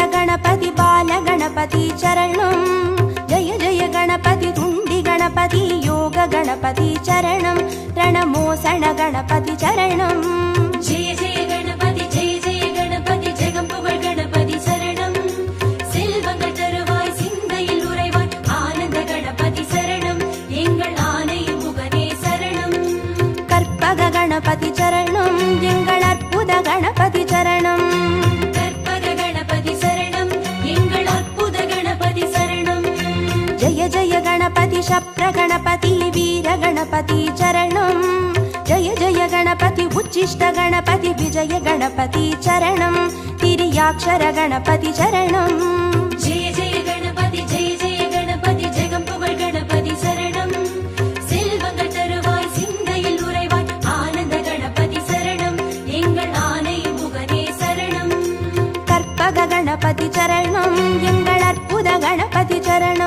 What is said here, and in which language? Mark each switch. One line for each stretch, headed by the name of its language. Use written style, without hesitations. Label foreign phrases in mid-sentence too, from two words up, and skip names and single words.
Sanskrit: गणपति बाल गणपति चरणं जय जय गणपति तुंडी गणपति योग गणपति चरणं रणमोसण गणपति चरणं जय जय गणपति जगम्पुगळ गणपति शरणं
Tamil: செல்வங்க தருவாய் சிந்தையில் உறைவாய் ஆனந்த கணபதி சரணம் எங்கள் ஆனை முகனே சரணம்
Sanskrit: கற்பக गणपति चरणं
Tamil: எங்கள் அற்புத
Sanskrit: गणपति चरणं
Tamil: கற்பக கணபதி சரணம் எங்கள் அற்புத கணபதி சரணம்
Sanskrit: जय जय गणपति शप्र गणपति वीर गणपति चरणं जय जय गणपति उच्चिष्ट गणपति विजय गणपति चरणं तिर्याक्षर गणपति चरणं जय जय गणपति जगम्पुगळ गणपति शरणं
Tamil: செல்வங்க தருவாய் சிந்தையில் உறைவாய் ஆனந்த கணபதி சரணம் எங்கள் ஆனை முகனே சரணம்
Sanskrit: கற்பக गणपति चरणं
Tamil: எங்கள் அற்புத
Sanskrit: गणपति चरणं